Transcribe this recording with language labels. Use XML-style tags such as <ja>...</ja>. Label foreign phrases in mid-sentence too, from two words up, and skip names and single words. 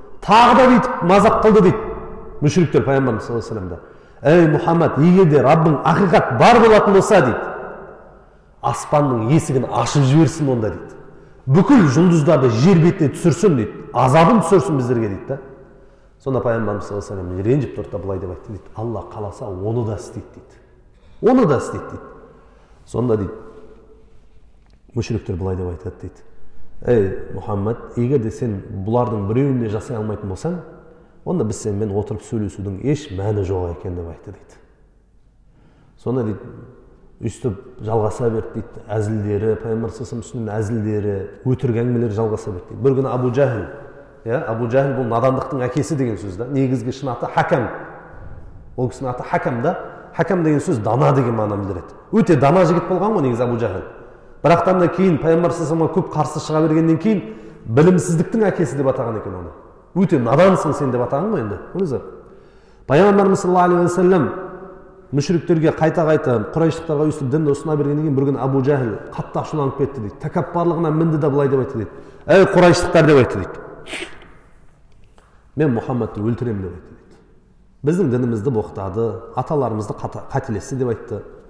<kk>Тағы да бүйтіп мазақ қылды дейді. Мүшриктер пайғамбарымыз</kk> <ar>صلى الله عليه وسلم.</ar> <kk>Ey Muhammed, егерде Раббың ақиқат бар болатын болса дейді, аспанның есігін ашып жіберсін онда дейді. Бүкіл жұлдыздарды жер бетіне түсірсін дейді. Азабын түсірсін біздерге дейді да. Сонда пайғамбарымыз</kk> <ar>صلى الله عليه وسلم</ar> <kk>ренжіп тұрды да былай деп айтты дейді. Алла қаласа оны да істейді дейді. Оны да істейді дейді. Сонда дейді, мүшриктер былай деп айтады дейді. Ей Мұхаммед, егер де сен бұлардың біреуін де жасай алмайтын болсаң, онда біз сенімен отырып сөйлесудің еш мәні жоқ екен деп айтты дейді. Сонда дейді, үстіп жалғаса берді дейді, әзілдері, пайғамбар</kk> <ar>صلى الله عليه وسلم</ar> <kk>әзілдері, өтірік әңгімелері жалғаса берді дейді. Бір күні Абу Жахил, Абу Жахил бұл надандықтың әкесі деген сөз да. Негізгі шын аты Хакам. Ол кісінің аты Хакам да. Хакам деген сөз дана деген мағынаны білдіреді. Өте дана жігіт болған ғой негізі Абу Жахил. Бірақтан да кейін пайғамбар</kk> <ar>صلى الله عليه وسلم</ar> <kk>көп қарсы шыға бергеннен кейін білімсіздіктің әкесі деп атаған екен оны. Өте надансың сен деп атаған ғой енді. Пайғамбарымыз</kk> <ar>صلى الله عليه وسلم</ar> <kk>мүшриктерге қайта-қайта құрайыштықтарға өстіп дінді ұсына бергеннен кейін бір күні Абу Жахил қатты ашуланып кетті дейді. Тәкаппарлығынан мінді да былай деп айтты дейді. Ей құрайыштықтар деп айтты дейді. Мен Мұхаммедті өлтіремін деп айтты дейді. Біздің дінімізді боқтады, аталарымызды қателесті деп айтты.</kk>